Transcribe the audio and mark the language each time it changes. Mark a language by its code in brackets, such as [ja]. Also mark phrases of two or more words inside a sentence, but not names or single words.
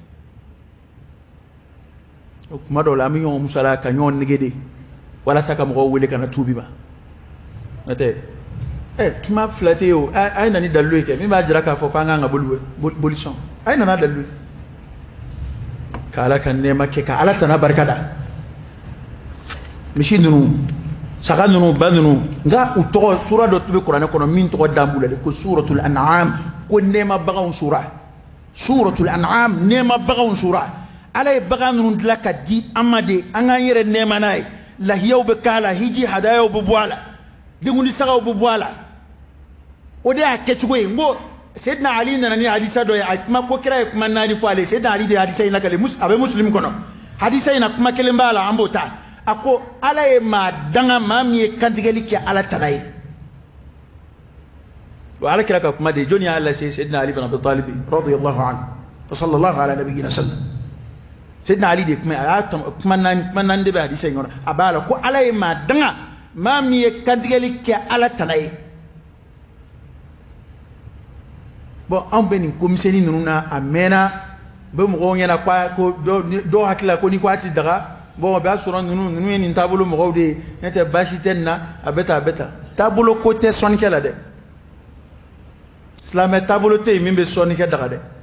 [bm] o kuma dɔw la an bɛ ɲɔgɔn musala ka ɲɔgɔn nege de walasa ka mɔgɔw wele ka na tuubi ma n'o tɛ kuma fila tɛ yen o a ye na ni dalilu ye kɛ min b'a jira k'a fɔ k'an kan ka bolisɔn a ye nana dalilu ka ala ka nɛɛma kɛ ka ala tana barika da misi ninnu saga ninnu ba ninnu nka u tɔgɔ sura dɔ tun bɛ kuranɛ kɔnɔ min tɔgɔ dan b'u la de ko suratul an'am ko nɛɛmabaganw sura suratul an'am nɛɛmabaganw sura ala ye bagan ninnu dilan ka di an ma de an k'an yɛrɛ nɛɛma n'a ye lahiyaw bɛ k'a la hiji hadayaw bɛ bɔ a la denkundi sagaw bɛ bɔ a la o de y'a kɛcogo ye n ko Seydina Ali nana ni hadisa dɔ ye a kuma ko kira ye kuma 4 fɔ ale Seydina Ali de ye hadisa in lakale a bɛ Muslim kɔnɔ hadisa in na kuma kelen b'a la an b'o ta a ko ala ye maa danga maa min ye kantigɛli kɛ ala tala ye wa ala kira ka kuma de jɔnni y'a lase Seydina Ali bin Abi Talib [ar] رضي الله عنه وصلى الله على نبينا وسلم [bm] Seydina Ali de kuma a y'a kuma 4 de bɛ hadisa in kɔnɔ a b'a la ko ala ye maa danga maa min ye kantigɛli kɛ ala tala ye bon an bɛ nin komisɛni ninnu na a mɛnna bɛ mɔgɔw ɲɛna ko dɔw hakili la ko ni ko a ti daga bon o b'a sɔrɔ ninnu ye nin taabolo mɔgɔw de ye n'o tɛ baasi tɛ nin na a bɛ tan taabolo ko tɛ sɔnnikɛ la dɛ silamɛ taabolo tɛ yen min bɛ sɔnni kɛ daga dɛ